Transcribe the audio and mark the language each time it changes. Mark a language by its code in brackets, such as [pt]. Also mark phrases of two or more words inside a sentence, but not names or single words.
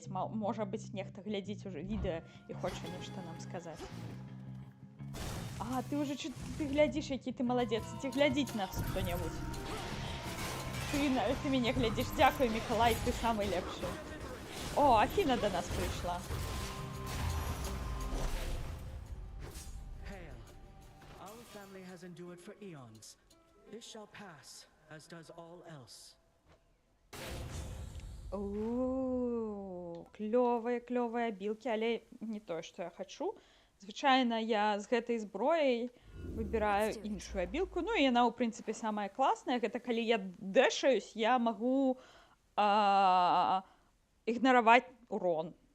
[be] Можа быць, нехта глядзіць уже відэа і хоча нешта нам сказаць. Ты глядзіш, які ты маладзец. Ці глядзіць нас хто-небудзь? Ты мяне глядзіш. Дзякуй, Мікалай, ты самы лепшы. О, Афіна да нас прыйшла. [en] Hail. Our family has endured for eons. This shall pass, as does all else. [be] Клёвыя абілкі, але не тое, што я хачу. Звычайна я з гэтай зброяй выбіраю іншую абілку. Ну, і яна, ў прынцыпе, самая класная. Гэта калі я дэшаюсь, я магу ігнараваць урон.